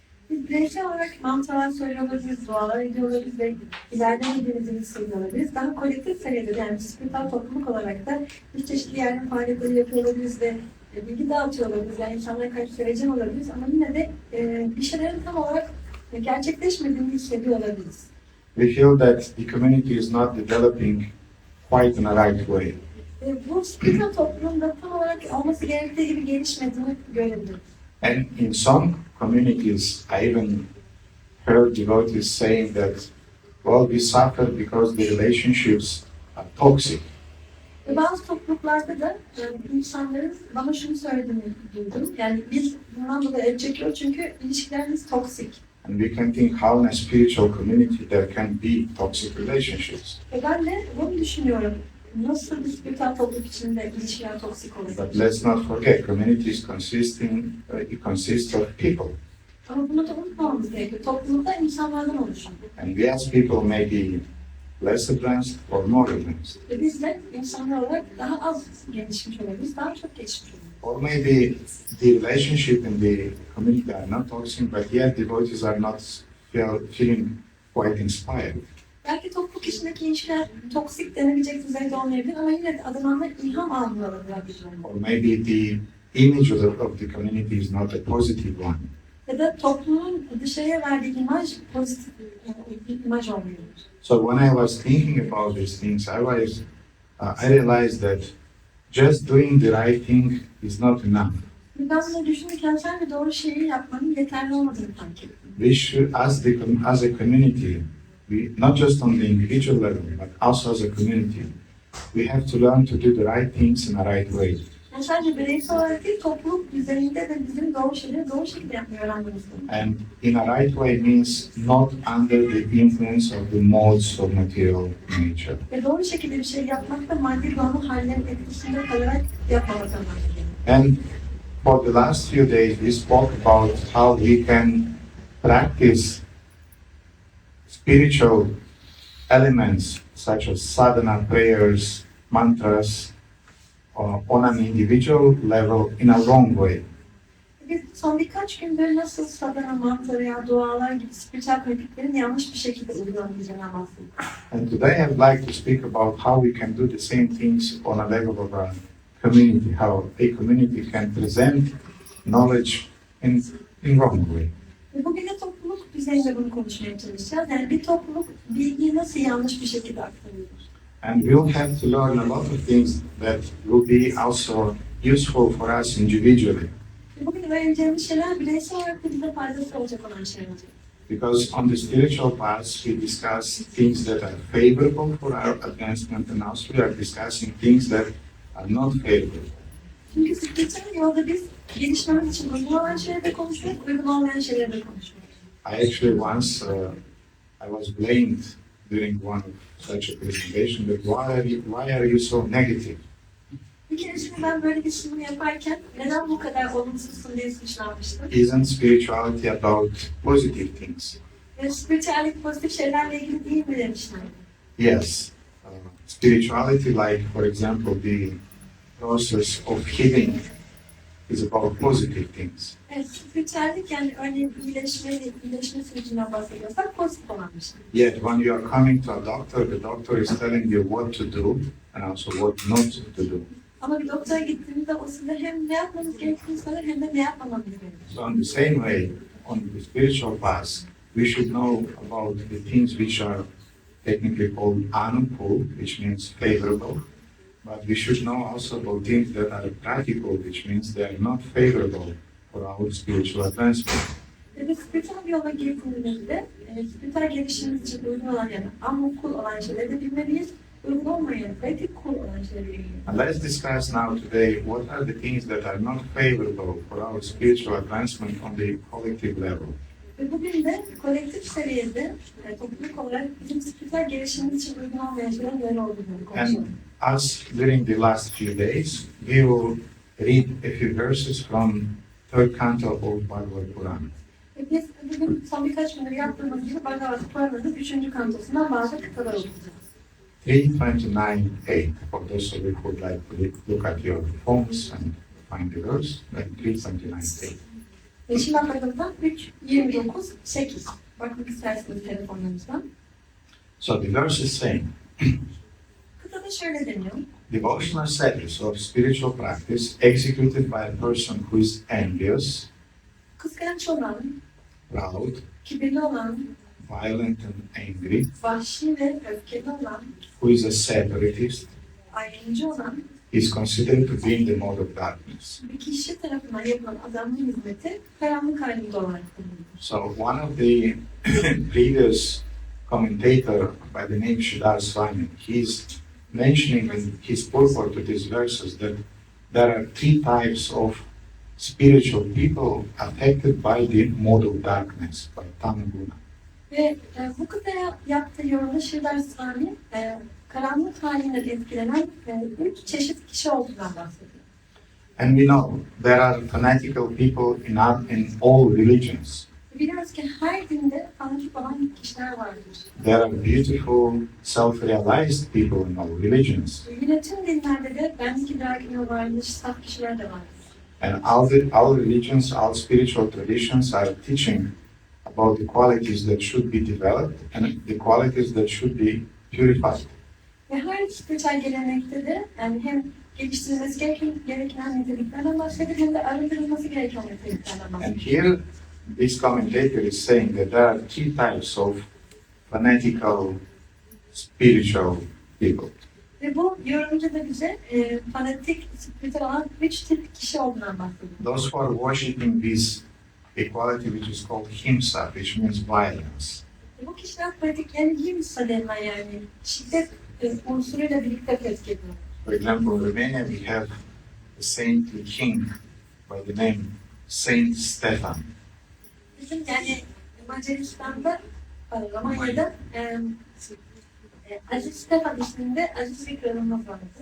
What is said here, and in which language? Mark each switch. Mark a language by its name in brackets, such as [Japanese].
[Turkish] Biz bireysel olarak mantralar söylüyor olabiliriz, dualar ediyor olabiliriz ve ilerlemediğimizi hissediyor olabiliriz. Daha kolektif seviyede yani spiritüel topluluk olarak da bir çeşitli yardım faaliyetleri yapıyor olabiliriz ve bilgi dağıtıyor olabiliriz. Yani insanlara karşı sevecen olabiliriz ama yine de bir şeylerin tam olarak gerçekleşmediğini hissediyor olabiliriz. [English] We feel that the community is not developing quite in a right way. [Turkish] Bu spiritüel toplumun da tam olarak olması gerektiği gibi gelişmediğini görebiliriz. [English] And in some communities, I even heard devotees saying that, well, we suffer because the relationships are toxic. [Turkish] Ve bazı topluluklarda da insanların bana şunu söylediğini duydum. Yani biz bundan dolayı el çekiyoruz çünkü ilişkilerimiz toksik. [English] And we can think how in a spiritual community there can be toxic relationships. [Turkish] Ve ben de bunu düşünüyorum. Nasıl bir spiritüel topluluk içinde ilişkiler toksik [English] But [Turkish] olabilir? [English] let's not forget, communities it consists of people. [Turkish] Ama bunu da unutmamamız gerekiyor. Toplulukta insanlardan oluşuyor. [English] And we as people may be less advanced or more advanced. [Turkish] Ve biz de insanlar olarak daha az gelişmiş olabiliriz, daha çok gelişmiş olabiliriz. [English] Or maybe the relationship in the community are not toxic, but yet devotees are not feeling quite inspired. [Turkish] Belki topluluk içindeki ilişkiler toksik denebilecek düzeyde olmayabilir ama yine de adamlar ilham almıyorlar bir durumda. [English] Or maybe the image of the community is not a positive one. [Turkish] Ya da toplumun dışarıya verdiği imaj pozitif bir imaj olmuyor. [English] So when I was thinking about these things, I realized that just doing the right thing is not enough. [Turkish] Ben bunu düşünürken sen de doğru şeyi yapmanın yeterli olmadığını fark ettim. [English] We should, as a community, not just on the individual level, but also as a community, we have to learn to do the right things in a right way. [Turkish] Yani sadece bireysel olarak değil, topluluk düzeyinde de bizim doğru şeyleri doğru şekilde yapmayı öğrenmemiz lazım. [English] And in a right way means not under the influence of the modes of material nature. [Turkish] Ve doğru şekilde bir şey yapmak da maddi doğanın hallerinin etkisinde kalarak yapmamak anlamına geliyor. [English] And for the last few days, we spoke about how we can practice spiritual elements such as sadhana, prayers, mantras, on an individual level in a wrong way. [Turkish] Biz son birkaç gündür nasıl sadhana, mantra veya dualar gibi spiritüel pratiklerin yanlış bir şekilde uygulamayacağına bahsettik. [English] And today I'd like to speak about how we can do the same things on a level of a community, how a community can present knowledge in wrong way. [Turkish] Ve bugün de topluluk düzeyinde bunu konuşmaya çalışacağız. Yani bir topluluk bilgiyi nasıl yanlış bir şekilde aktarıyor. [English] And we'll have to learn a lot of things that will be also useful for us individually. [Turkish] Ve bugün öğreneceğimiz şeyler bireysel olarak da bize faydası olacak olan şeyler. [English] Because on the spiritual path, we discuss things that are favorable for our advancement, and also we are discussing things that are not favorable. [Turkish] Çünkü spiritüel yolda biz gelişmemiz için uygun olan şeyleri de konuşuyoruz, uygun olmayan şeyleri de konuşuyoruz. [English] I actually once I was blamed during one of such a presentation that why are you so negative? [Turkish] Bir keresinde ben böyle bir sunum yaparken neden bu kadar olumsuzsun diye suçlanmıştım. [English] Isn't spirituality about positive things? [Turkish] Ve spiritüellik pozitif şeylerle ilgili değil mi demişler. [English] Yes. Spirituality, like for example, the process of healing is about positive things. [Turkish] Evet, spiritüellik yani örneğin iyileşme sürecinden bahsediyorsak pozitif olan bir şey. [English] Yet when you are coming to a doctor, the doctor is telling you what to do and also what not to do. [Turkish] Ama bir doktora gittiğimizde o size hem ne yapmanız gerektiğini söyler hem de ne yapmamanız gerektiğini. [English] So in the same way, on the spiritual path, we should know about the things which are technically called anupul, which means favorable, but we should know also about things that are practical, which means they are not favorable for our spiritual advancement. [Turkish] Ve biz spiritüel bir yola girdiğimizde spiritüel gelişimimiz için uygun olan yani amukul olan şeyleri de bilmeliyiz. Uygun olmayan, pratik kul olan şeyleri bilmeliyiz. [English] And let's discuss now today what are the things that are not favorable for our spiritual advancement on the collective level. [Turkish] Ve bugün de kolektif seviyede topluluk olarak bizim spiritüel gelişimimiz için uygun olmayan şeylerin neler olduğunu konuşalım. [English] And as during the last few days, we will read a few verses from third canto of Bhagavad Purana. [Turkish] Ve biz bugün son birkaç gündür yaptığımız gibi Bhagavad Purana'nın 3. kantosundan bazı kıtalar okuyacağız. 329.8. [English] For those of you who would like to look at your phones and find the verse, then 329.8. [Turkish] Yeşil Bhagavatam 3.29.8. Bakmak isterseniz telefonlarınızdan. [English] So the verse is saying, [Turkish] Kıtada şöyle deniyor. [English] devotional service of spiritual practice executed by a person who is envious, [Turkish] Kıskanç olan, [English] proud, [Turkish] kibirli olan, [English] violent and angry, [Turkish] vahşi ve öfkeli olan, [English] who is a separatist, [Turkish] ayrımcı olan, [English] is considered to be in the mode of darkness. [Turkish] Bir kişi tarafından yapılan adamlık hizmeti karanlık halinde olarak kullanılır. [English] So one of the previous commentator by the name Sridhar Swami, he's mentioning in his purport to these verses that there are three types of spiritual people affected by the mode of darkness, by tamaguna. [Turkish] Ve bu kıtaya yaptığı yorumda Sridhar Swami karanlık halinden etkilenen 3 çeşit kişi olduğundan bahsediyor. [English] And we know there are fanatical people in all religions. [Turkish] Biliyoruz ki her dinde fanatik olan kişiler vardır. [English] There are beautiful, self-realized people in all religions. [Turkish] Yine tüm dinlerde de benlik idrakine varmış saf kişiler de vardır. [English] And all religions, all spiritual traditions are teaching about the qualities that should be developed and the qualities that should be purified. [Turkish] Ve her spiritüel gelenekte de yani hem geliştirilmesi gereken niteliklerden bahsedilir hem de arındırılması gereken niteliklerden [English] And [Turkish] bahsedilir. [English] here, this commentator is saying that there are three types of fanatical, spiritual people. [Turkish] Ve bu yorumcu da bize fanatik, spiritüel olan 3 tip kişi olduğundan bahsediyor. [English] Those who are worshipping this equality which is called himsa, which means violence. [Turkish] Bu kişiler pratik yani himsa denilen yani şiddet unsuruyla birlikte pratik ediyor. [English] For example, in Romania we have a saintly king by the name Saint Stefan. [Turkish] Bizim yani Macaristan'da, Romanya'da Aziz Stefan isminde aziz bir kralımız vardı.